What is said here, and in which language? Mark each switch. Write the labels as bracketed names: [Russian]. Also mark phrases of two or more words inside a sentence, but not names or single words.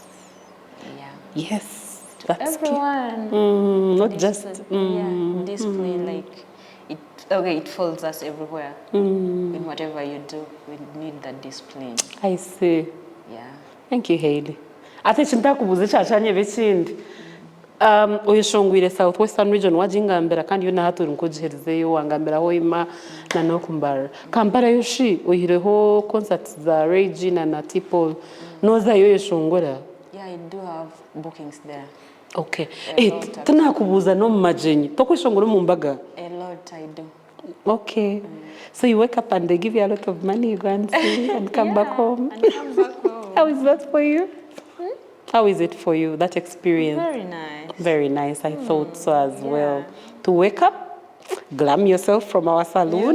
[English] Yeah. Yes. To That's everyone. not Discipline, just. yeah, discipline, like it follows us everywhere. In whatever you do, we need that discipline. I see. Yeah. Thank you, [Konzo] Heli. Ate chintakubuze chachanye bechindi. Oyeshongwire [English] Southwestern region [Konzo] wajingambira kandi yona haturi nkujiherezeyo wangambira hoima na nokumbara. Kampala yoshi oyireho concerts za Regina na Tipol. Noza yoyeshongora. [English] Yeah, I do have bookings there. Okay. [Konzo] Tunakubuza no mumajenyi. Tokweshongora mu mbaga. [English] A lot I do. Okay. So you wake up and they give you a lot of money, you go and sing and come back home. And come back home. How is that for you? How is it for you, that experience? Very nice. Very nice. I thought so as well. To wake up, glam yourself from our saloon.